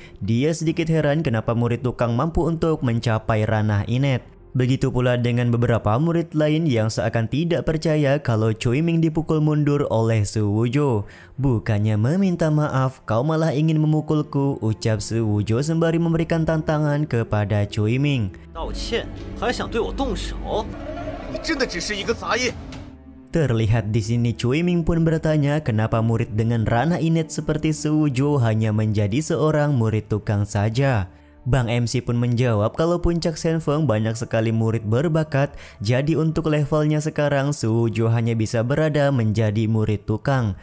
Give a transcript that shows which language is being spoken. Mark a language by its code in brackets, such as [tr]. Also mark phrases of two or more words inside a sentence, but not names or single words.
[id] Dia sedikit heran kenapa murid tukang mampu untuk mencapai ranah inet. Begitu pula dengan beberapa murid lain yang seakan tidak percaya kalau Choi Yiming dipukul mundur oleh Sujo. Bukannya meminta maaf, kau malah ingin memukulku, ucap Sujo sembari memberikan tantangan kepada Choi Yiming. [zh] 道歉还想对我动手？你真的只是一个杂役。 [id] Terlihat di sini Choi Yiming pun bertanya kenapa murid dengan ranah inet seperti Sujo hanya menjadi seorang murid tukang saja. Bang MC pun menjawab kalau Puncak Shenfeng banyak sekali murid berbakat, jadi untuk levelnya sekarang Suwujo hanya bisa berada menjadi murid tukang.